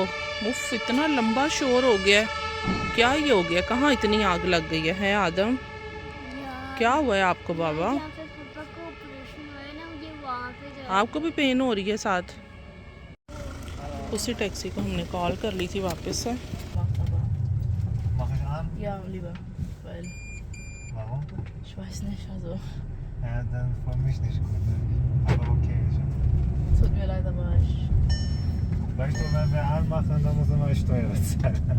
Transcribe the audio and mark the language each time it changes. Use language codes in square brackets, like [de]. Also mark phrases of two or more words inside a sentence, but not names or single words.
[hi] उफ, इतना लंबा शोर हो गया है, क्या ये हो गया? कहाँ इतनी आग लग गई है आदम? क्या हुआ है आपको बाबा? आपको भी पेन हो रही है साथ? उसी टैक्सी को हमने कॉल कर ली थी वापस से। [de] Mach ich an? Ja, lieber, weil Warum? ich weiß nicht, also Ja, dann für mich nicht gut. Aber okay. tut mir leid, aber ich... Weißt du, wenn wir anmachen, dann müssen wir Steuer zahlen.